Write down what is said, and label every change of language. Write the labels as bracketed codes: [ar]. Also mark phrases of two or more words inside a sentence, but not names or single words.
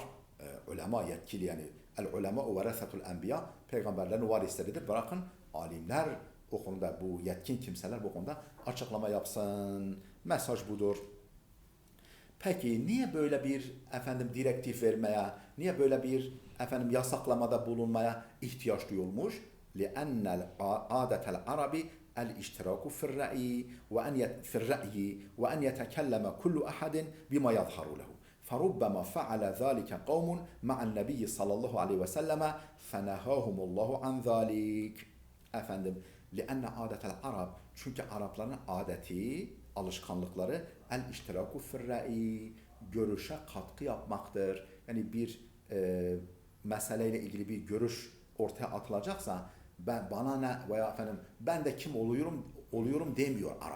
[tr] Ulema yetkili yani [ar] العلماء ورثة الأنبياء [tr] peygamberlerin varisleridir. Bırakın alimler o konuda bu yetkin kimseler bu konuda açıklama yapsın. Mesaj budur. Peki niye böyle bir direktif vermeye, niye böyle bir yasaklamada bulunmaya ihtiyaç duyulmuş? [ar] لأن عادة العرب الاشتراك في الرأي وأن يتكلم كل أحد بما يظهر له فربما فعل ذلك قوم مع النبي صلى الله عليه وسلم فنهاهم الله عن ذلك لأن عادة العرب [tr] çünkü Arapların adeti alışkanlıkları [ar] الاشتراك في الرأي [tr] görüşe katkı yapmaktır. Yani bir meseleyle ilgili bir görüş ortaya atılacaksa bana ne veya ben de kim oluyorum demiyor Arap.